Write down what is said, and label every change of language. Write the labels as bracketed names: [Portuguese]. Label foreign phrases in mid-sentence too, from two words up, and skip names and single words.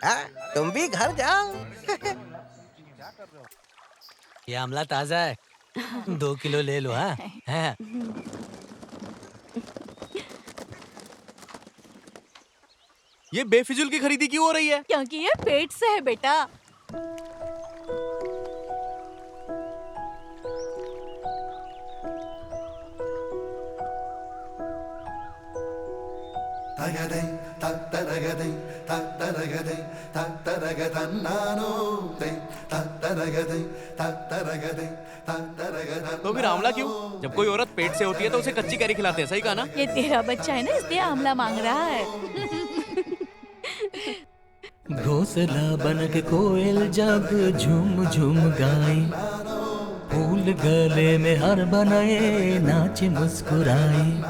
[Hindi] तुम भी घर जाओ। ये आमला ताजा है, 2 किलो ले लो। हाँ, ये बेफिजुल की खरीदी क्यों हो रही है? क्योंकि ये पेट से है बेटा। തകതൈ തത്തരഗതൈ തത്തരഗതൈ തത്തരഗതന്നാനോ തൈ തത്തരഗതൈ തത്തരഗതൈ തത്തരഗതന്നാനോ। तो फिर आंवला क्यों? जब कोई औरत पेट से होती है तो उसे कच्ची कैरी खिलाते हैं, सही कहा ना? ये तेरा बच्चा है ना, इसलिए आंवला मांग रहा है। घोंसला बन के कोयल जब झूम झूम गाए, फूल गले में हार बनाए, नाचे मुस्कुराए।